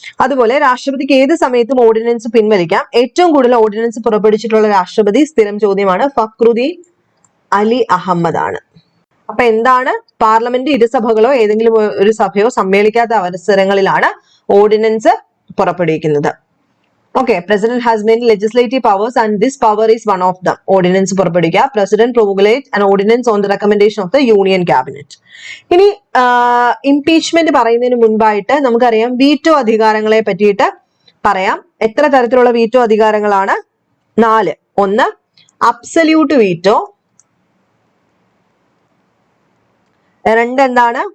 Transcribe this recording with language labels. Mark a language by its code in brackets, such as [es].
[ml] അതുപോലെ രാഷ്ട്രപതിക്ക് ഏത് സമയത്തും ഓർഡിനൻസ് പിൻവലിക്കാം. ഏറ്റവും കൂടുതൽ ഓർഡിനൻസ് പുറപ്പെടുവിച്ചിട്ടുള്ള രാഷ്ട്രപതി സ്ഥിരം ചോദ്യമാണ് ഫക്രുദ്ദീൻ അലി അഹമ്മദ് ആണ്. അപ്പൊ എന്താണ്? പാർലമെന്റ് ഇരുസഭകളോ ഏതെങ്കിലും ഒരു സഭയോ സമ്മേളിക്കാത്ത അവസരങ്ങളിലാണ് ഓർഡിനൻസ് പുറപ്പെടുവിക്കുന്നത്. [en] Okay, President has many legislative powers and this power is one of them. [ml] Ordinance പുറപ്പെടുവിക്കുക. [en] President promulgates an ordinance on the recommendation of the Union Cabinet. [ml] ഇനി ഇംപീച്ച്മെന്റ് പറയുന്നതിന് മുൻപായിട്ട് നമുക്കറിയാം വീറ്റോ അധികാരങ്ങളെ പറ്റിയിട്ട് പറയാം. എത്ര തരത്തിലുള്ള വീറ്റോ അധികാരങ്ങളാണ്? 4. 1 അബ്സല്യൂട്ട് വീറ്റോ, 2 എന്താണ്?